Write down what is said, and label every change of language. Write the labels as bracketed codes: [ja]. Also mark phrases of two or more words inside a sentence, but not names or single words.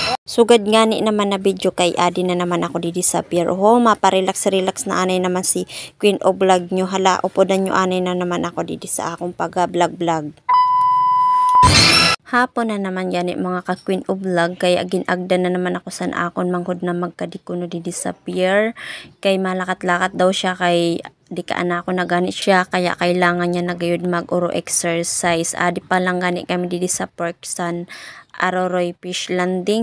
[msb] Sugad nga ni naman na video kay adi na naman ako didi sa pier. Oh, maparelax-relax na anay naman si Queen of Vlog nyo. Hala, upodan nyo anay na naman ako didi sa akong pag-vlog-vlog. Hapon na naman gani mga ka Queen of Vlog kaya ginagda na naman ako san akon manghod na magkadikuno didi sa pier. Kay malakat-lakat daw siya kay di ka anak ko na gani siya kaya kailangan niya na gayud mag-uro exercise. Adi pa lang gani kami didi sa Park San Aroroy Fish Landing.